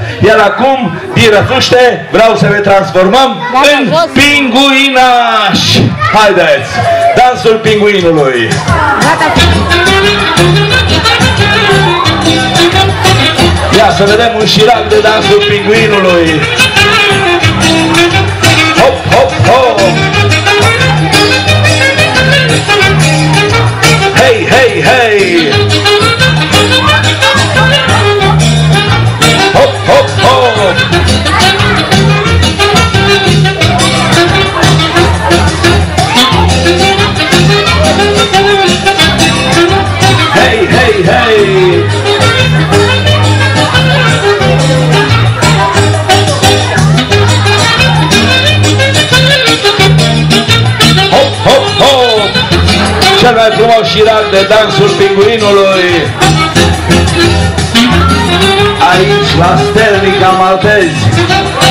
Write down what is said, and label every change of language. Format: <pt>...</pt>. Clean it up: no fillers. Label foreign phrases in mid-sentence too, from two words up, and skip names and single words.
<ro>Iar acum, din răfuște, vreau să ne transformăm în pinguinași. Haideți! Dansul pinguinului. Ia să vedem un șirac de dansul pinguinului. Hop, hop, hop! Hei, hei, hei! Hop, hop, hop! Hei, hei, hei! Cel mai frumos șirac de dansul pinguinului. Aici la Sternica Maltezi.</ro>